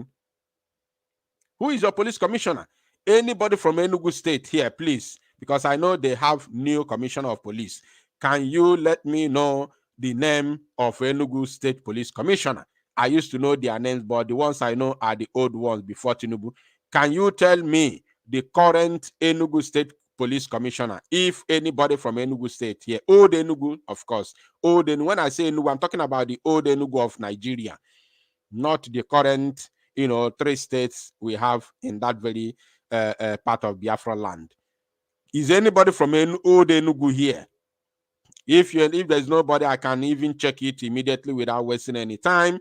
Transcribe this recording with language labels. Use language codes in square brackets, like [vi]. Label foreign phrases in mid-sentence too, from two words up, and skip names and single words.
[en] Who is your police commissioner? Anybody from Enugu State here, please, because I know they have new commissioner of police. Can you let me know the name of Enugu State Police Commissioner? I used to know their names, but the ones I know are the old ones before Tinubu. Can you tell me the current Enugu State police commissioner. If anybody from Enugu State here, old Enugu, of course, old Enugu. When I say Enugu, I'm talking about the old Enugu of Nigeria, not the current, 3 states we have in that very part of Biafra land. Is anybody from old Enugu here? If there's nobody, I can even check it immediately without wasting any time.